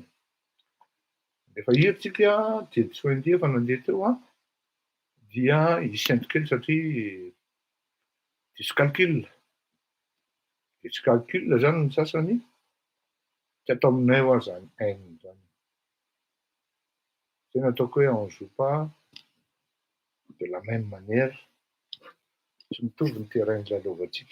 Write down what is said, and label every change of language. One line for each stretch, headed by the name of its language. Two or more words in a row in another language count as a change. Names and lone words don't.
Malagasy: Rehefa hiritsika jejo efa nandeha teo dia hisainto kely satria diso calcul. Misy calcul zany ny sasany, tsy atao aminay ho azy zany N zany. Tena ataoko hoe
French: on joue pas de la même manière.
Malagasy: Tsy mitovy ny terrain ilalaovantsika.